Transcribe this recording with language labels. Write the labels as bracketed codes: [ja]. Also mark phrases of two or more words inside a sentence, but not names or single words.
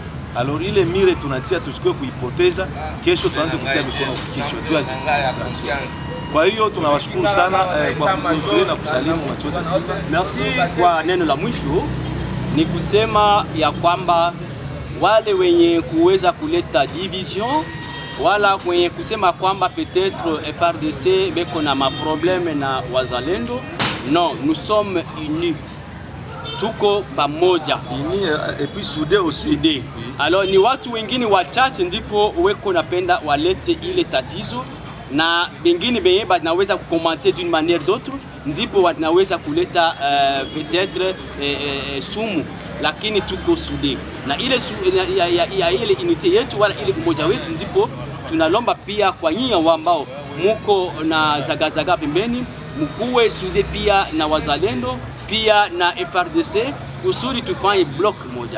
[sw] Alors ile mire tunatia tusikue kuipoteza, kesho tuanze kutia mikono kichwa juu ya distraction. Kwa hiyo tunawashukuru sana kwa kuhudhuria na kusalimu Machozi ya Simba. [fr] Merci. [sw] Kwa neno la mwisho ni kusema ya kwamba wale wenye kuweza kuleta division wala kwenye kusema kwamba peut-être FRDC beko na maprobleme na wazalendo, [fr] non, nous sommes unis, [sw] tuko pamoja, [fr] unis et puis soudés aussi. Oui. [sw] Alors ni watu wengine wachache ndipo weko napenda walete ile tatizo, na bengine benye banaweza kukomante [fr] d'une manière d'autre, [sw] ndipo wanaweza kuleta peut-être sumu, lakini tuko soudés na ile ile unité yetu wala ile umoja wetu, ndipo tunalomba pia kwa nyinyi ambao muko na zagazaga pembeni, mkuwe soudés pia na wazalendo pia na FRDC kusudi tufanye block moja.